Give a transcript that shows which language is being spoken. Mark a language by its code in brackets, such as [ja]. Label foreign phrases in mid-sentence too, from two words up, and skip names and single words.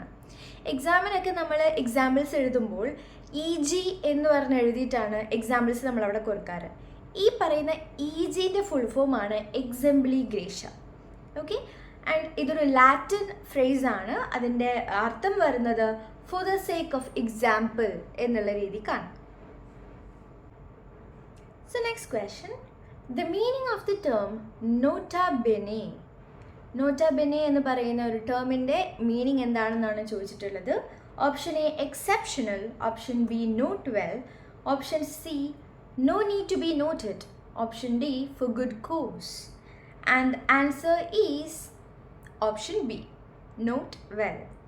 [ml] എക്സാമിനൊക്കെ നമ്മൾ എക്സാമ്പിൾസ് എഴുതുമ്പോൾ EG എന്ന് പറഞ്ഞ് എഴുതിയിട്ടാണ് എക്സാമ്പിൾസ് നമ്മളവിടെ കൊടുക്കാറ്. ഈ പറയുന്ന EGൻ്റെ ഫുൾ ഫോമാണ് [la] exempli gratia. [en] okay, and [ml] ഇതൊരു ലാറ്റിൻ ഫ്രേസാണ്. അതിൻ്റെ അർത്ഥം വരുന്നത് [en] for the sake of example [ml] എന്നുള്ള രീതിക്കാണ്. [en] So next question, the meaning of the term [la] nota bene. nota bene [ml] എന്ന് പറയുന്ന ഒരു ടേമിൻ്റെ മീനിങ് എന്താണെന്നാണ് ചോദിച്ചിട്ടുള്ളത്. [en] Option A exceptional, option B note well, option C no need to be noted, option D for good cause. And answer is option B, note well.